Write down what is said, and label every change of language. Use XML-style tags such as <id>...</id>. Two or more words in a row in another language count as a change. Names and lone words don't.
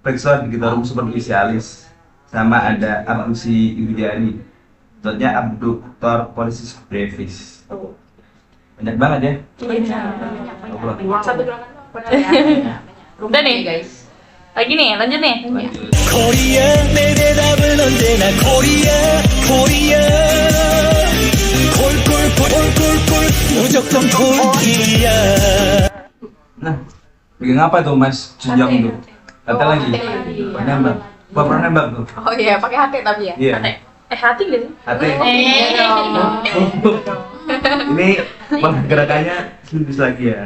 <id>Flexor digitorum superficialis. Sama ada abduksi iudiani. Ototnya abductor pollicis brevis. Banyak banget ya. Satu gerakan benar ya. Udah nih guys. Lagi nih, lanjut nih.</id> <ko>코리아 내 대답은 언제나 코리아 코리아 콜콜콜콜콜 무조건 코리아.</ko> <id>Nah, bikin apa tuh Mas Junjong tuh? Kata lagi. Nembak. Gua pernah nembak tuh. Oh iya, pakai hati tapi ya. Iya. Hati gak sih? Hati. Iya dong. Ini gerakannya silindris lagi ya.</id>